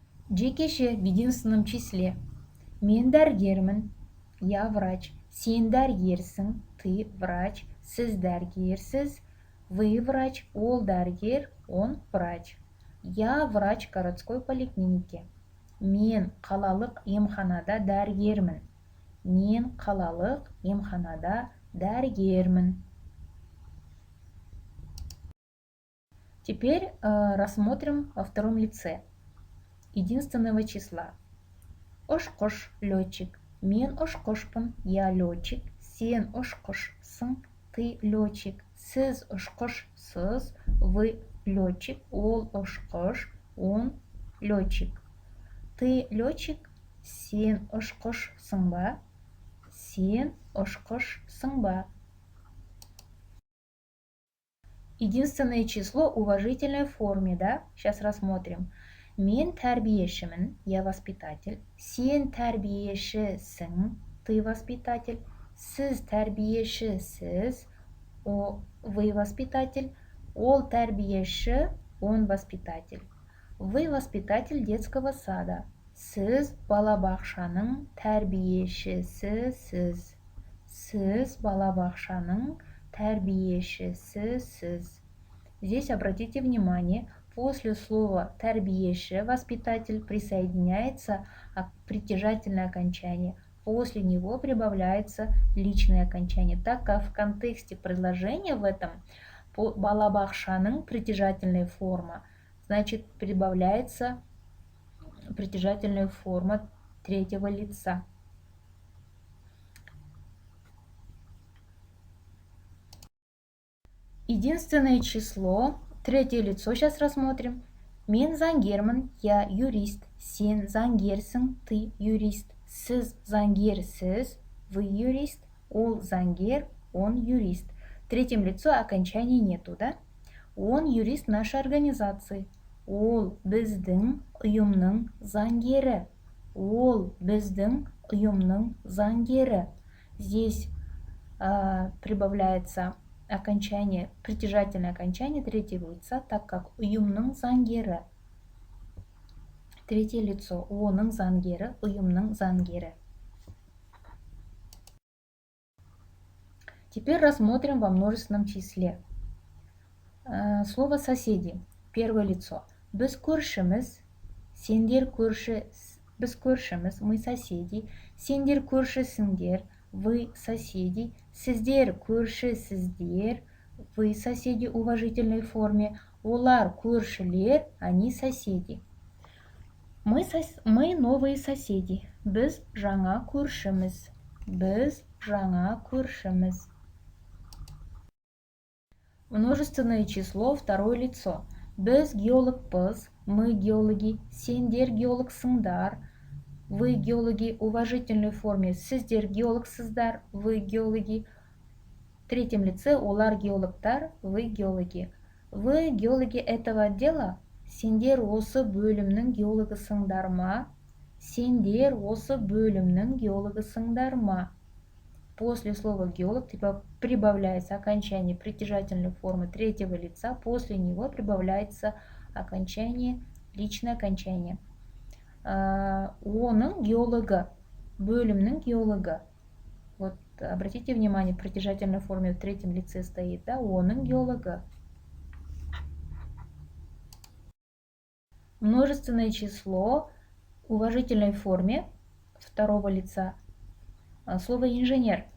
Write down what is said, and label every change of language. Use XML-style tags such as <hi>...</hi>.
<ru>Жекеше в единственном числе.</ru> <kk>Мен дәрігермін,</kk> <ru>я врач.</ru> <kk>Сен дәрігерсің,</kk> <ru>ты врач.</ru> <kk>Сіз дәрігерсіз,</kk> <ru>вы врач.</ru> <kk>Ол дәрігер,</kk> <ru>он врач. Я врач городской поликлиники.</ru> <kk>Мен қалалық емханада дәрігермін. Мен қалалық емханада дәрігермін.</kk> <ru>Теперь рассмотрим во втором лице единственного числа.</ru> <kk>Ұшқыш, летчик. Мен ұшқышпын,</kk> <ru>я летчик.</ru> <kk>Сен ұшқышсың,</kk> <ru>ты летчик.</ru> <kk>Сіз ұшқышсыз,</kk> <ru>вы летчик.</ru> <kk>Ол ұшқыш,</kk> <ru>он летчик. Ты летчик,</ru> <kk>сен ұшқышсың ба? Сен ұшқышсың ба?</kk> <ru>Единственное число в уважительной форме, да? Сейчас рассмотрим.</ru> <kk>Мен тәрбиешімін,</kk> <ru>я воспитатель.</ru> <kk>Сен тәрбиешісің,</kk> <ru>ты воспитатель.</ru> <kk>Сіз тәрбиешісіз,</kk> <ru>вы воспитатель.</ru> <kk>Ол тәрбиеші,</kk> <ru>он воспитатель. Вы воспитатель детского сада.</ru> <kk>Сіз балабақшаның тәрбиешісісіз. Сіз балабақшаның тәрбиешісісіз.</kk> <ru>Здесь обратите внимание, после слова тәрбиеші, воспитатель, присоединяется притяжательное окончание. После него прибавляется личное окончание, так как в контексте предложения в этом балабақшаның притяжательная форма, значит прибавляется притяжательная форма третьего лица. Единственное число, третье лицо сейчас рассмотрим.</ru> <kk>Мен заңгермін,</kk> <ru>я юрист.</ru> <kk>Сен заңгерсің,</kk> <ru>ты юрист.</ru> <kk>Сіз заңгерсіз,</kk> <ru>вы юрист.</ru> <kk>Ол заңгер,</kk> <ru>он юрист. В третьем лицо окончаний нету, да? Он юрист нашей организации.</ru> <kk>Ол біздің ұйымның заңгері. Ол біздің ұйымның заңгері.</kk> <ru>Здесь прибавляется окончание, притяжательное окончание третьего лица, так как</ru> <kk>ұйымның заңгері.</kk> <ru>Третье лицо.</ru> <kk>Оның заңгері, ұйымның заңгері.</kk> <ru>Теперь рассмотрим во множественном числе. Слово соседи. Первое лицо.</ru> <kk>Біз көршіміз, сендер көрші, біз көршіміз,</kk> <ru>мы соседи,</ru> <kk>сендер көршісіңдер,</kk> <ru>вы соседи,</ru> <kk>сіздер көршісіздер,</kk> <ru>вы соседи в уважительной форме,</ru> <kk>олар көршілер,</kk> <ru>они соседи. Мы новые соседи,</ru> <kk>біз жаңа көршіміз, біз жаңа көршіміз.</kk> <ru>Множественное число, второе лицо.</ru> <kk>Біз геологпыз,</kk> <ru>мы геологи,</ru> <kk>сендер геологсыңдар,</kk> <ru>вы геологи в уважительной форме,</ru> <kk>сіздер геологсыздар,</kk> <ru>вы геологи. В третьем лице</ru> <kk>олар геологтар,</kk> <ru>вы геологи. Вы геологи этого отдела?</ru> <kk>Сендер осы бөлімнің геологысыңдар ма? Сендер осы бөлімнің геологысыңдар ма?</kk> <ru>После слова геолог прибавляется окончание притяжательной формы третьего лица, после него прибавляется окончание, личное окончание.</ru> <kk>Оның геологы, бөлімнің геологы.</kk> <ru>Вот обратите внимание, в притяжательной форме в третьем лице стоит, да,</ru> <kk>оның геологы.</kk> <ru>Множественное число в уважительной форме второго лица. Слово инженер.</ru>